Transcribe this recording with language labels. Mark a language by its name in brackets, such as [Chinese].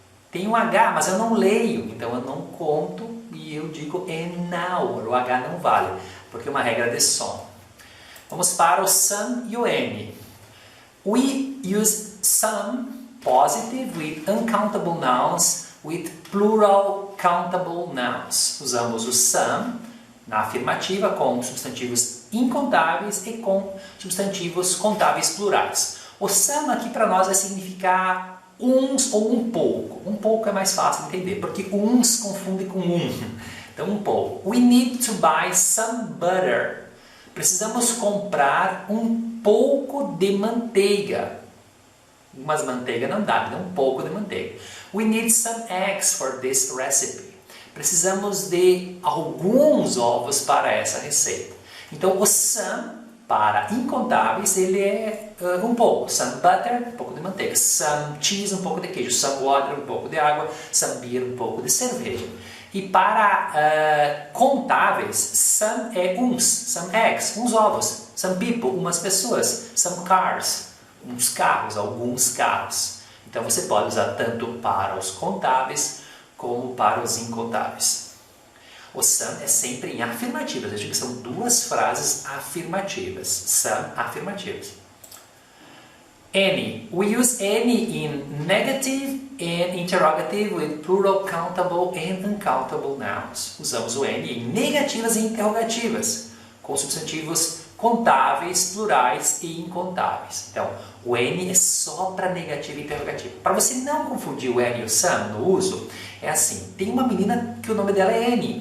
[Portuguese] Tem um H, mas eu não leio, então eu não conto e eu digo an hour. O H não vale, porque é uma regra de som. Vamos para o some e o N. [English] We use some positive with uncountable nouns with plural countable nouns. [Portuguese] Usamos o some na afirmativa com substantivos incontáveis e com substantivos contáveis plurais. O some aqui para nós vai significar uns ou um pouco. Um pouco é mais fácil de entender, porque uns confunde com um. Então, um pouco. [English] We need to buy some butter. [Portuguese] Precisamos comprar um pouco de manteiga. Mas manteiga não dá, então um pouco de manteiga. [English] We need some eggs for this recipe. [Portuguese] Precisamos de alguns ovos para essa receita. Então, o some, para incontáveis, ele é um pouco. Some butter, um pouco de manteiga. Some cheese, um pouco de queijo. Some water, um pouco de água. Some beer, um pouco de cerveja. E para contáveis, some é uns. Some eggs, uns ovos. Some people, umas pessoas. Some cars, uns carros, alguns carros. Então, você pode usar tanto para os contáveis como para os incontáveis. O some é sempre em afirmativas. Eu digo que são duas frases afirmativas. Some afirmativas. Any. [English] We use any in negative and interrogative with plural countable and uncountable nouns. [Portuguese] Usamos o any em negativas e interrogativas, com substantivos contáveis, plurais e incontáveis. Então, o any é só para negativo e interrogativo. Para você não confundir o any e o some no uso, é assim, tem uma menina que o nome dela é Annie.